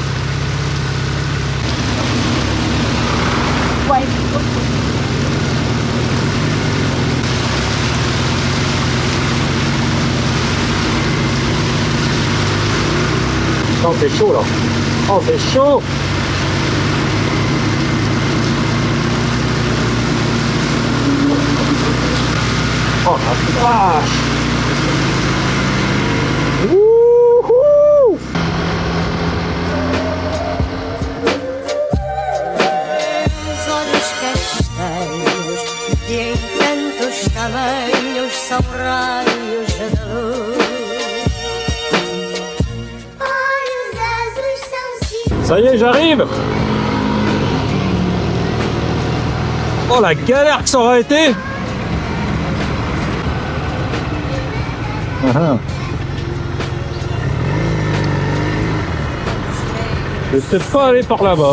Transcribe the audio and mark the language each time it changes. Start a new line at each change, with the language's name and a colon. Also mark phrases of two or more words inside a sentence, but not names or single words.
French: Non, c'est chaud là. Oh, c'est chaud. Oh la vache! Wouhou!
Portuguese: Os olhos castanhos de encantos tamanhos são raios de luz. Olhos azuis são ciúmes.
French: Ça y est, j'arrive! Oh la galère que ça aurait été! Je vais peut-être pas aller par là-bas.